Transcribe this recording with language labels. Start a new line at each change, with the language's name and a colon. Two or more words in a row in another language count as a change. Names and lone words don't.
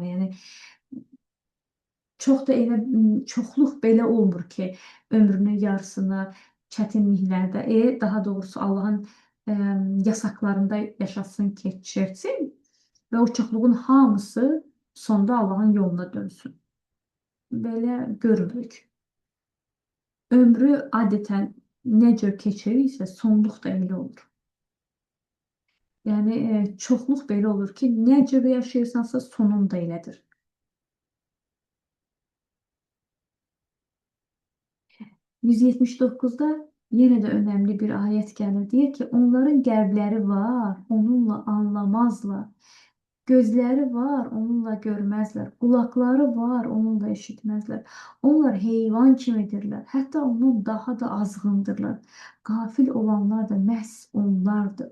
Azerbaijani: Yəni çox da elə çoxluq belə olmur ki, ömrünün yarısını çətinliklərdə, daha doğrusu Allahın yasaklarında yaşasın, keçirsin və o çoxluğun hamısı sonda Allahın yoluna dönsün. Belə görürük. Ömrü adətən necə keçirirsə, sonluq da elə olur. Yəni, çoxluq belə olur ki, necə yaşayırsansa, sonun da elədir.
Turkish: 179'da yine de önemli bir ayet gelir. Diyor ki
Azerbaijani: onların qəlbləri var, onunla anlamazlar. Gözləri var, onunla görməzlər. Qulaqları var, onunla eşitməzlər. Onlar heyvan kimidirlər. Hətta ondan daha da azğındırlar. Qafil olanlar da məhz onlardır.